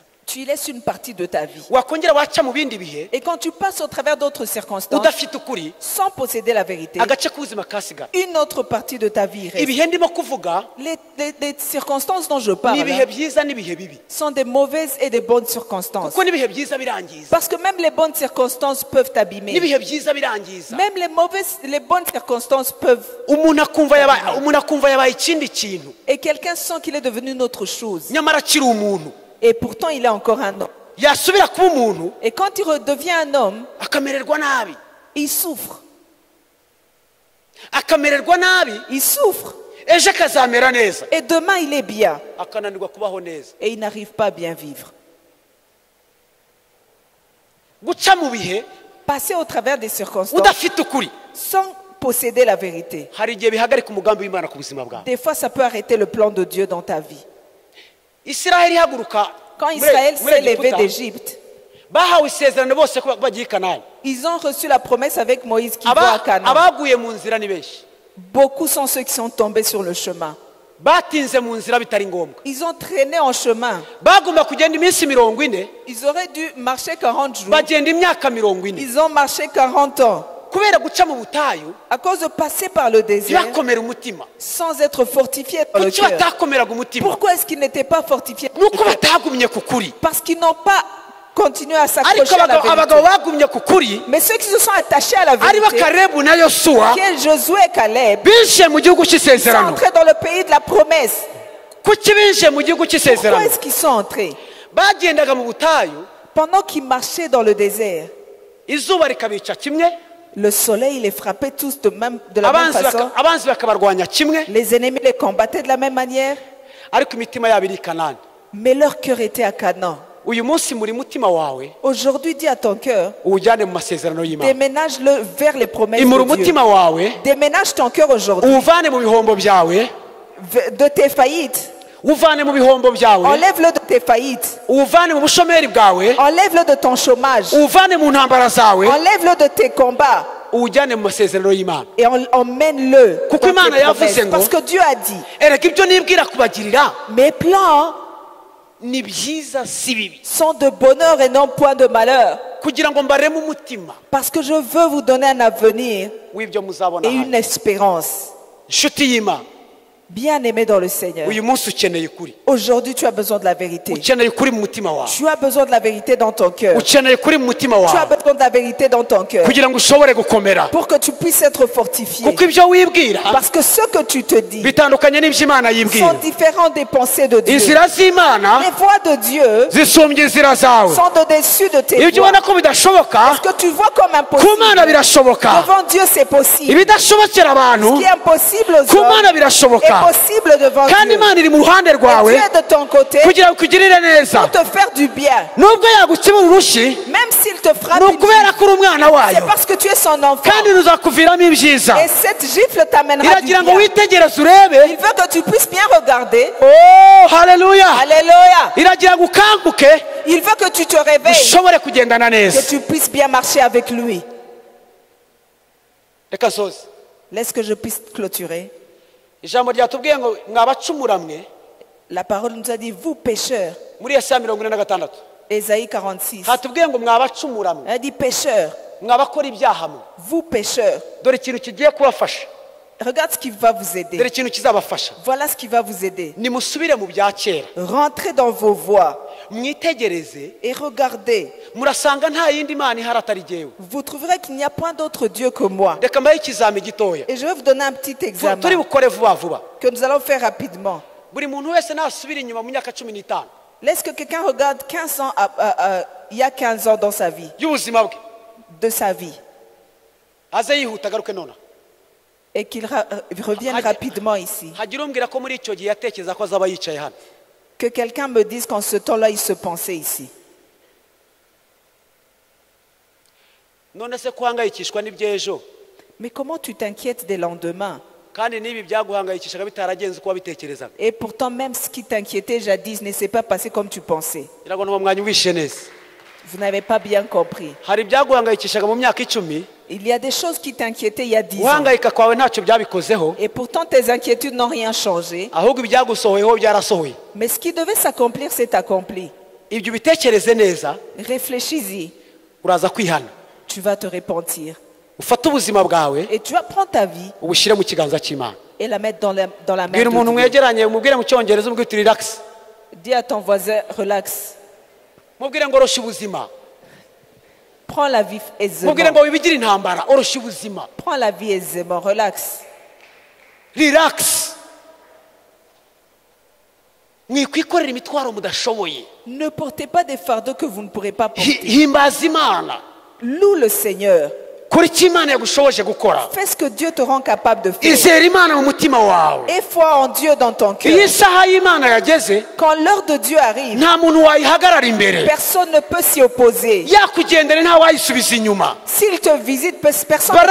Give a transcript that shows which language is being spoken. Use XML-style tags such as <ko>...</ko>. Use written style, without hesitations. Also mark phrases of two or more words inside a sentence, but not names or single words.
<fr>Tu y laisses une partie de ta vie.</fr> <rw>Wakongera waca mu bindi bihe</rw> <fr>Et quand tu passes au travers d'autres circonstances,</fr> <rw>udafite ukuri</rw> <fr>sans posséder la vérité,</fr> <rw>agace k'ubuzima kasigara.</rw> <fr>une autre partie de ta vie reste.</fr> <rw>Ibihe ndimo kuvuga</rw> <fr>Les circonstances dont je</fr> <rw>ni</rw> <fr>parle</fr> <rw>ibihe byiza n'ibihe bibi,</rw> <fr>sont des mauvaises et des bonnes circonstances.</fr> <rw>kuko n'ibihe byiza birangiza</rw> <fr>Parce que même les bonnes circonstances peuvent t'abîmer.</fr> <rw>n'ibihe byiza birangiza.</rw> <fr>Même les bonnes circonstances peuvent...</fr> <rw>Umuntu akumva yabaye ikindi kintu</rw> <fr>Et quelqu'un sent qu'il est devenu une autre chose.</fr> <rw>nyamara akiri umuntu.</rw> <fr>Et pourtant, il est encore un homme.</fr> <rw>Yasubira kuba umuntu</rw> <fr>Et quand il redevient un homme,</fr> <rw>akamererwa nabi,</rw> <fr>il souffre.</fr> <rw>akamererwa nabi,</rw> <fr>Il souffre.</fr> <rw>ejo akazamera neza,</rw> <fr>Et demain, il est bien.</fr> <rw>akananirwa kubaho neza.</rw> <fr>Et il n'arrive pas à bien vivre.</fr> <rw>Guca mu bihe</rw> <fr>Passer au travers des circonstances</fr> <rw>udafite ukuri</rw> <fr>sans posséder la vérité.</fr> <rw>hari igihe bihagarika umugambi w'Imana ku buzima bwawe.</rw> <fr>Des fois, ça peut arrêter le plan de Dieu dans ta vie.</fr> <rw>Isiraheli ihaguruka</rw> <fr>Quand Israël s'est levé</fr> <rw>Egiputa,</rw> <fr>d'Égypte,</fr> <rw>bahawe isezerano bose ko bagiye i Kanani.</rw> <fr>ils ont reçu la promesse avec Moïse qui va à Canaan.</fr> <rw>Abaguye mu nzira ni benshi,</rw> <fr>Beaucoup sont ceux qui sont tombés sur le chemin.</fr> <rw>batinze mu nzira bitari ngombwa,</rw> <fr>Ils ont traîné en chemin.</fr> <rw>bagomba kugenda iminsi 40,</rw> <fr>Ils auraient dû marcher 40 jours.</fr> <rw>bagenda imyaka 40.</rw> <fr>Ils ont marché 40 ans.</fr> <rw>Kubera guca mu butayu</rw> <fr>À cause de passer par le désert</fr> <rw>ntibakomera umutima.</rw> <fr>sans être fortifiés dans le</fr> <rw>Kuki</rw> <fr>cœur.</fr> <rw>batakomeraga umutima?</rw> <fr>Pourquoi est-ce qu'ils n'étaient pas fortifiés?</fr> <rw>Nuko batagumye ku kuri.</rw> <fr>Parce qu'ils n'ont pas continué à</fr> <rw>Ariko</rw> <fr>s'accrocher à la</fr> <rw>abagabo</rw> <fr>vérité.</fr> <rw>bagumye ku kuri</rw> <fr>Mais ceux qui se sont attachés à la</fr> <rw>ari</rw> <fr>vérité,</fr> <rw>Kalebu na Yosuwa</rw> <fr>qui est Josué et Caleb,</fr> <rw>binjiye mu gihugu</rw> <fr>sont</fr> <rw>cy'isezerano.</rw> <fr>entrés dans le pays de la promesse.</fr> <rw>Kuki binjiye mu gihugu</rw> <fr>Pourquoi</fr> <rw>cy'isezerano?</rw> <fr>est-ce qu'ils sont entrés?</fr> <rw>Bagendaga mu butayu,</rw> <fr>Pendant qu'ils marchaient dans le désert,</fr> <rw>izuba rikabica kimwe,</rw> <fr>le soleil les frappait tous de la même façon.</fr> <rw>abanzi bakabarwanya kimwe,</rw> <fr>Les ennemis les combattaient de la même manière.</fr> <rw>ariko imitima yabo iri i Kanani.</rw> <fr>Mais leur cœur était à Canaan.</fr> <rw>Uyu munsi muri mutima wawe</rw> <fr>Aujourd'hui, dis à ton cœur,</fr> <rw>uwujyane mu masezerano y'Imana.</rw> <fr>déménage-le vers les promesses</fr> <rw>Imura</rw> <fr>de Dieu.</fr> <rw>umutima wawe</rw> <fr>Déménage ton cœur aujourd'hui</fr> <rw>uwuvane mu bihombo byawe,</rw> <fr>de tes faillites.</fr> <rw>uwuvane mu bihombo byawe,</rw> <fr>Enlève-le de tes faillites.</fr> <rw>uwuvane mu bushomeri bwawe,</rw> <fr>Enlève-le de ton chômage.</fr> <rw>uwuvane mu ntambara zawe,</rw> <fr>Enlève-le de tes combats.</fr> <rw>uwujyane mu masezerano y'Imana.</rw> <fr>Et emmène-le dans</fr> <rw>Kuko</rw> <fr>tes</fr> <rw>Imana yavuze</rw> <fr>promesses.</fr> <rw>ngo,</rw> <fr>Parce que Dieu a dit,</fr> <rw>erega ibyo nibwira kubagirira</rw> <fr>mes plans</fr> <rw>ni byiza si bibi,</rw> <fr>sont de bonheur et non point de malheur.</fr> <rw>kugira ngo mbareme umutima</rw> <fr>Parce que je veux vous donner un avenir</fr> <rw>w'ibyo muzabona</rw> <fr>et une</fr> <rw>hano.</rw> <fr>espérance.</fr> <rw>Inshuti y'Imana,</rw> <fr>Bien-aimé dans le Seigneur,</fr> <rw>uyu munsi ukeneye ukuri,</rw> <fr>aujourd'hui tu as besoin de la vérité.</fr> <rw>ukeneye ukuri mu mutima wawe,</rw> <fr>Tu as besoin de la vérité dans ton cœur.</fr> <rw>ukeneye ukuri mu mutima</rw> <fr>Tu as</fr> <rw>wawe</rw> <fr>besoin de la vérité dans ton cœur</fr> <rw>kugira ngo ushobore gukomera,</rw> <fr>pour que tu puisses être fortifié.</fr> <rw>kuko ibyo wibwira</rw> <fr>Parce que ce que tu te dis</fr> <rw>bitandukanye n'ibyo Imana yibwira.</rw> <fr>sont différents des pensées de Dieu.</fr> <rw>Inzira z'Imana</rw> <fr>Les voies de Dieu</fr> <rw>zisumbye inzira zawe.</rw> <fr>sont au-dessus de tes</fr> <rw>Ibyo</rw> <fr>voies.</fr> <rw>ubona ko bidashoboka</rw> <fr>Ce que tu vois comme</fr> <rw>ku</rw> <fr>impossible,</fr> <rw>Mana birashoboka,</rw> <fr>devant Dieu c'est possible.</fr> <rw>ibidashobokera abantu</rw> <fr>Ce qui est impossible aux</fr> <rw>ku Mana</rw> <fr>hommes</fr> <rw>birashoboka,</rw> <fr>est possible devant</fr> <rw>kandi</rw> <fr>Dieu.</fr> <rw>Imana iri mu ruhande</rw> <fr>Et</fr> <rw>rwawe</rw> <fr>Dieu est de ton côté</fr> <rw>kugira ngo ukugirire neza.</rw> <fr>pour te faire du bien.</fr> <rw>Nubwo yagukebura urushyi,</rw> <fr>Même s'il te frappe</fr> <rw>ni</rw> <fr>une</fr> <rw>ukubera</rw> <fr>gifle,</fr> <rw>ko uri umwana</rw> <fr>c'est</fr> <rw>wayo,</rw> <fr>parce que tu es son enfant.</fr> <rw>kandi ruzakuviramo ibyiza.</rw> <fr>Et cette gifle t'amènera du</fr> <rw>Iragira ngo</rw> <fr>bien.</fr> <rw>witegereze urebe.</rw> <fr>Il veut que tu puisses bien regarder.</fr> <rw>Oh, haleluya!</rw> <fr>Alléluia.</fr> <rw>Iragira ngo ukanguke</rw> <fr>Il veut que tu te réveilles,</fr> <rw>ushobore kugendana neza.</rw> <fr>que tu puisses bien marcher avec lui.</fr> <rw>Reka nsoze.</rw> <fr>Laisse que je puisse clôturer.</fr> <rw>Ijambo ryatubwiye ngo mwabacumura mwe,</rw> <fr>La parole nous a dit, vous pécheurs,</fr> <rw>muri Yesaya 46</rw> <fr>Ésaïe 46.</fr> <rw>hatubwiye ngo mwabacumura mwe,</rw> <fr>Elle a dit, pécheurs,</fr> <rw>mwabakora ibyaha mwe,</rw> <fr>vous pécheurs.</fr> <rw>dore ikintu kigiye kubafasha,</rw> <fr>Regarde ce qui va vous</fr> <rw>dore</rw> <fr>aider.</fr> <rw>ikintu kizabafasha.</rw> <fr>Voilà ce qui va vous aider.</fr> <rw>Nimusubire mu bya kera,</rw> <fr>Rentrez dans vos voies</fr> <rw>mwitegereze,</rw> <fr>et regardez.</fr> <rw>murasanga nta yindi Mana ihari atari jyewe.</rw> <fr>Vous trouverez qu'il n'y a point d'autre Dieu que moi.</fr> <rw>Reka mbahe ikizami gitoya</rw> <fr>Et je vais vous donner un petit</fr> <rw>turi</rw> <fr>examen</fr> <rw>bukore vuba vuba.</rw> <fr>que nous allons faire rapidement.</fr> <rw>Buri muntu wese nasubira inyuma mu myaka 15</rw> <fr>Laisse que quelqu'un regarde 15 ans, il y a 15 ans dans sa vie,</fr> <rw>y'ubuzima bwe,</rw> <fr>de sa vie,</fr> <rw>aze yihuta agaruke nona.</rw> <fr>et qu'il revienne rapidement ici.</fr> <rw>Hagira umbwira ko muri icyo gihe yatekereza ko azaba yicaye hano.</rw> <fr>Que quelqu'un me dise qu'en ce temps-là, il se pensait ici.</fr> <rw>None se kuhangayikishwa n'iby'ejo,</rw> <fr>Mais comment tu t'inquiètes des lendemains?</fr> <rw>kandi n'ibi byaguhangayikishaga bitaragenze uko wabitekerezaga.</rw> <fr>Et pourtant, même ce qui t'inquiétait jadis ne s'est pas passé comme tu pensais.</fr> <rw>Irago no mwanya wishe neza.</rw> <fr>Vous n'avez pas bien compris.</fr> <rw>Hari ibyaguhangayikishaga mu myaka 10,</rw> <fr>Il y a des choses qui t'inquiétaient il y a 10 ans.</fr> <rw>guhangayika kwawe ntacyo byabikozeho,</rw> <fr>Et pourtant, tes inquiétudes n'ont rien changé.</fr> <rw>ahubwo ibyagusohoyeho byarasohoye.</rw> <fr>Mais ce qui devait s'accomplir s'est accompli.</fr> <rw>Ibyo bitekereze neza,</rw> <fr>Réfléchis-y.</fr> <rw>uraza kwihana.</rw> <fr>Tu vas te repentir.</fr> <rw>Ufate ubuzima bwawe</rw> <fr>Et tu vas prendre ta vie</fr> <rw>ubushyire mu kiganza cy'Imana.</rw> <fr>et la mettre dans la main</fr> <rw>Bwira</rw> <fr>de</fr> <rw>umuntu</rw> <fr>Dieu.</fr> <rw>mwegeranye, umubwire mu cyongereza, umubwire uti relax.</rw> <fr>Dis à ton voisin, relax.</fr> <rw>Mubwire ngo oroshya ubuzima.</rw> <fr>Prends la vie aisément.</fr> <rw>Mubwire ngo wibigire intambara, oroshya ubuzima.</rw> <fr>Prends la vie aisément. Relax. Relax.</fr> <rw>Mwikwikorera imitwaro mudashoboye.</rw> <fr>Ne portez pas des fardeaux que vous ne pourrez pas porter.</fr> <rw>Himbaza Imana.</rw> <fr>Loue le Seigneur.</fr> <rw>Kora icyo Imana yagushoboje gukora.</rw> <fr>Fais ce que Dieu te rend capable de faire.</fr> <rw>Izera Imana mu mutima wawe.</rw> <fr>Et foi en Dieu dans ton</fr> <rw>Iyo</rw> <fr>cœur.</fr> <rw>isaha y'Imana yageze,</rw> <fr>Quand l'heure de Dieu arrive,</fr> <rw>nta muntu wayihagarara imbere.</rw> <fr>personne ne peut s'y opposer.</fr> <rw>Yakugendera nta wayisubiza inyuma.</rw> <fr>S'il te visite, personne ne peut</fr>